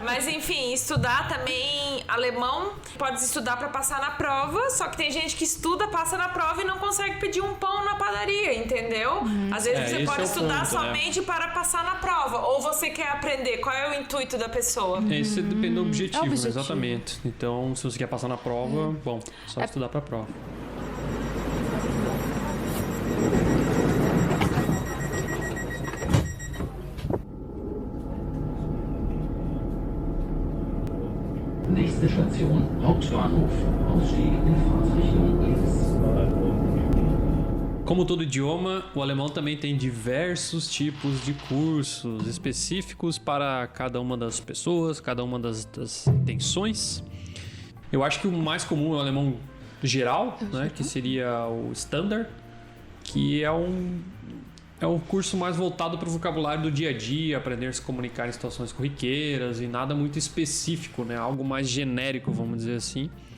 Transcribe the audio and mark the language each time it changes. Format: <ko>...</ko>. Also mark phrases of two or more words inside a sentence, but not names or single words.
<pt>Mas enfim, estudar também alemão, pode estudar pra passar na prova, só que tem gente que estuda, passa na prova e não consegue pedir um pão na padaria, entendeu? Às vezes É, você esse pode é o estudar ponto, né? somente para passar na prova, ou você quer aprender, qual é o intuito da pessoa? Isso depende do objetivo, É o objetivo. exatamente. Então, se você quer passar na prova, bom, só estudar pra prova.</pt> <de>Nächste Station, Hauptbahnhof. Ausstieg in Fahrtrichtung links.</de> <pt>Como todo idioma, o alemão também tem diversos tipos de cursos específicos para cada uma das pessoas, cada uma das intenções. Eu acho que o mais comum é o alemão geral, né, que seria o Standard, que é um curso mais voltado para o vocabulário do dia a dia, aprender a se comunicar em situações corriqueiras e nada muito específico, né, algo mais genérico, vamos dizer assim.</pt>